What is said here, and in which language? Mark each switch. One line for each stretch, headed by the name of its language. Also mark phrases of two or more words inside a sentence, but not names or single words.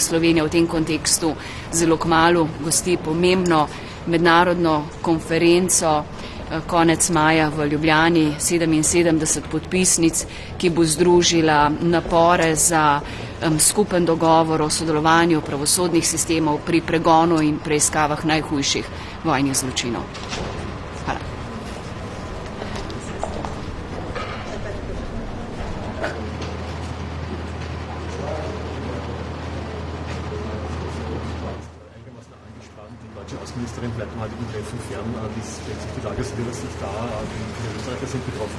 Slovenian: Slovenija v tem kontekstu zelo kmalu gosti pomembno mednarodno konferenco konec maja v Ljubljani, 77 podpisnic, ki bo združila napore za skupen dogovor o sodelovanju pravosodnih sistemov pri pregonu in preiskavah najhujših vojnih zločinov. Hvala.
German: Außenministerin bleibt im heutigen Treffen fern. Wie stellt sich die Lage aus Ihrer Sicht dar? Wie viele Österreicher sind betroffen?